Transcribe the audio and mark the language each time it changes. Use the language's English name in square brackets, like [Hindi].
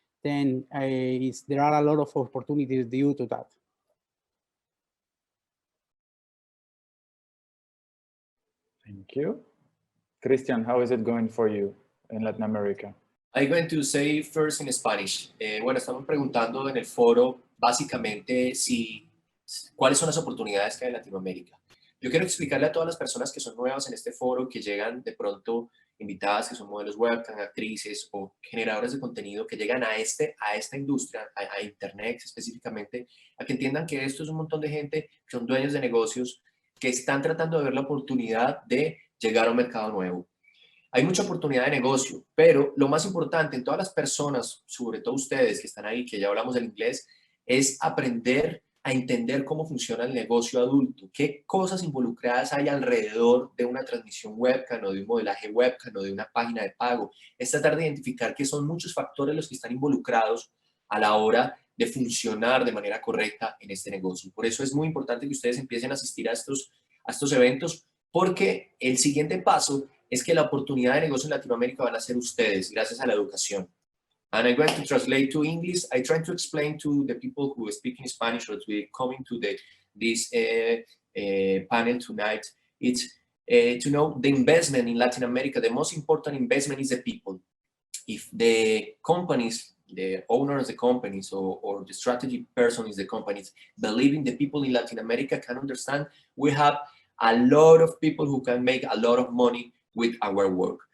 [English] Then there are a lot of opportunities due to that. Thank you. Cristian, how is it going for you in Latin America? I'm going to say first in Spanish. [Spanish] Bueno, estamos preguntando en el foro básicamente cuáles son las oportunidades que hay en Latinoamérica. Yo quiero explicarle a todas las personas que son nuevas en este foro, que llegan de pronto invitadas, que son modelos webcam, actrices o generadores de contenido, que llegan a esta industria, a Internet específicamente, a que entiendan que esto es un montón de gente que son dueños de negocios, que están tratando de ver la oportunidad de llegar a un mercado nuevo. Hay mucha oportunidad de negocio, pero lo más importante en todas las personas, sobre todo ustedes que están ahí, que ya hablamos del inglés, es aprender a entender cómo funciona el negocio adulto, qué cosas involucradas hay alrededor de una transmisión webcam o de un modelaje webcam o de una página de pago. Es tratar de identificar que son muchos factores los que están involucrados a la hora de funcionar de manera correcta en este negocio. Por eso es muy importante que ustedes empiecen a asistir a estos eventos, porque el siguiente paso es que la oportunidad de negocio en Latinoamérica van a ser ustedes, gracias a la educación. [English] And I'm going to translate to English. I try to explain to the people who speak in Spanish or to coming to this panel tonight. It's to know the investment in Latin America. The most important investment is the people. If the companies, the owners of the companies or the strategy person is the companies, believe in the people in Latin America, can understand, we have a lot of people who can make a lot of money with our work.